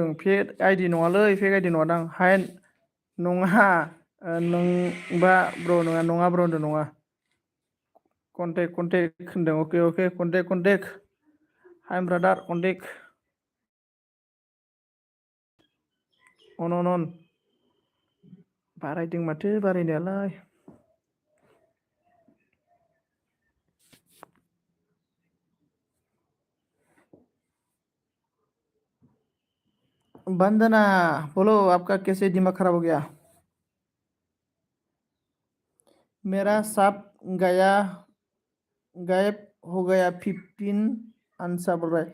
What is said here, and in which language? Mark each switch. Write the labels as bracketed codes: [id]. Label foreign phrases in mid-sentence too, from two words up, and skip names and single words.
[en] fake ID [brx] नङालै, [en] fake ID [brx] नङा दां। हाय नङा नोंबा ब्र नङा ब्र होनदों, नङा कन्टेक्ट होनदों। अके अके कन्टेक्ट हाय ब्रादार कन्टेक्ट अन बारायदों माथो बारायनायालाय। [hi] वंदना बोलो आपका कैसे दिमाग खराब हो गया? मेरा सब गायब हो गया 15 आंसर बोल रहा है।